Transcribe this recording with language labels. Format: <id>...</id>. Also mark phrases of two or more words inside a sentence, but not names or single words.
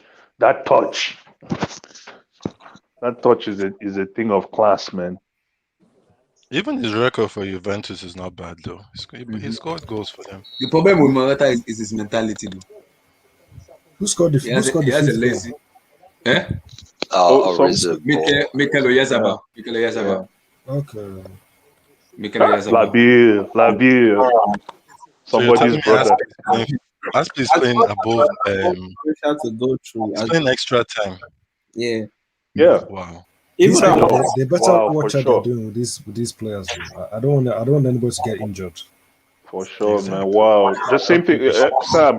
<en>That touch is a thing of class, man. Even his record for Juventus is not bad though. He scored goals for them. The problem with Morata is his mentality, though. Who scored the He has a fifth lazy. goal? Eh? Mikel Oyarzabal. Mikel Oyarzabal. Okay. Mikel Oyarzabal. Labir. Somebody's brother. Aspi is playing above. To go through. He's playing extra time. Yeah. Wow. They better watch what they're doing with these players. I don't want anybody to get injured. For sure, man. Wow. The same thing, Sam.</en>